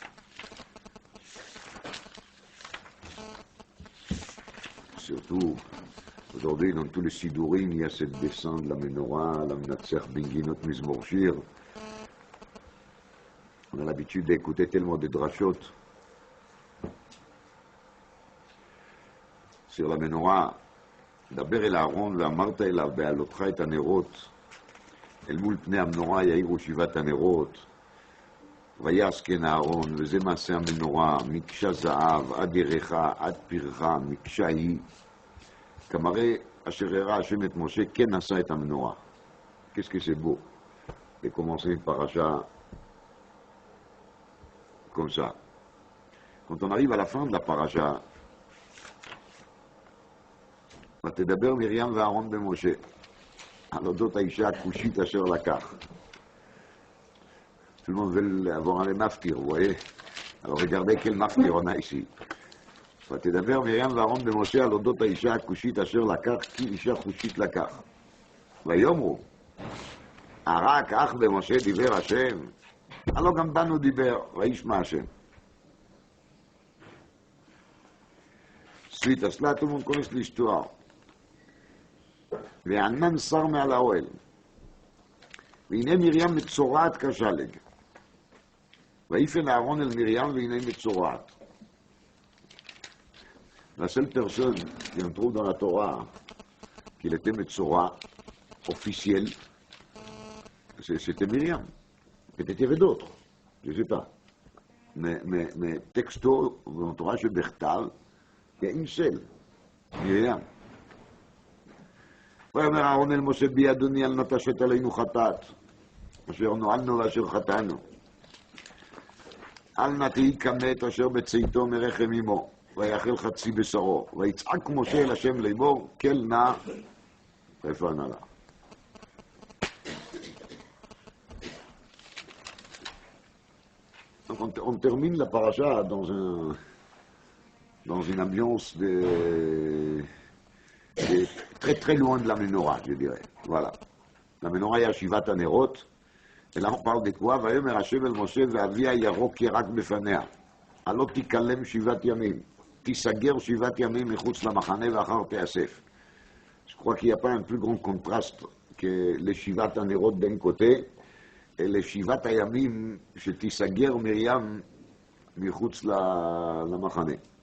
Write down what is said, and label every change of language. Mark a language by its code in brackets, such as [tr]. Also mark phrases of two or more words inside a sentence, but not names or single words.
[fr] Surtout, aujourd'hui, dans tous les sidourim, il y a cette descente de la menorah, la [he] מנצח בנגינות מזמור שיר. [fr] On a l'habitude d'écouter tellement de drachot sur la menorah. [he] דבר אל אהרן ואמרת אליו בעלותך את הנרות אל מול פני המנורה יאירו שבעת הנרות ויעסקן אהרון וזה מעשה המנורה מקשה זהב עד ירחה עד פרחה מקשה היא כמראה אשר הראה השם את משה כן עשה את המנורה. [fr] Qu'est-ce que c'est beau de commencer une paracha comme ça. Quand on arrive à la fin de la paracha, [he] ותדבר מרים ואהרון במשה על אודות האישה הכושית אשר לקח. [fr] Tout le monde veut avoir un maftir, vous voyez? Alors regardez quel maftir on a ici. [he] ותדבר מרים ואהרון במשה על אודות האישה הכושית אשר לקח, כי אישה כושית לקח. ויאמרו, רק אך במשה דיבר השם, הלא גם בנו דיבר, וישמע השם. [fr] Suite à cela, tout le monde connaît l'histoire. [he] וענן שר מעל האוהל, והנה מרים מצורעת כשלג, ויפן אהרון אל מרים והנה מצורעת. [fr] La seule personne qu'on trouve dans la Torah qu'il était Metzora officiel, c'était Myriam. Peut-être il y avait d'autres, je ne sais pas. Mais texto, dans la Torah, chez Bechtal, il y a une seule, Myriam. [he] ויאמר אהרון אל משה בי אדוני אל נא תשת עלינו חטאת אשר נועלנו ואשר חטאנו אל נא תהי כמת אשר בצאתו מרחם אמו ויאכל חצי בשרו ויצעק משה אל השם לאמור כל נא איפה הנעלה. [fr] On termine la paracha dans une ambiance très très loin de la menorah, je dirais. Voilà. La menorah est à [he] שבעת הנרות, [fr] et là on parle de quoi? [he] ויאמר השם אל משה ואביה ירוק ירק בפניה. הלא תיכלם שבעת ימים. תיסגר שבעת ימים מחוץ למחנה ואחר תאסף. [fr] Je crois qu'il n'y a pas un plus grand contraste que les [he] שבעת הנרות [fr] d'un côté, et les [he] שבעת הימים שתיסגר מרים מחוץ למחנה.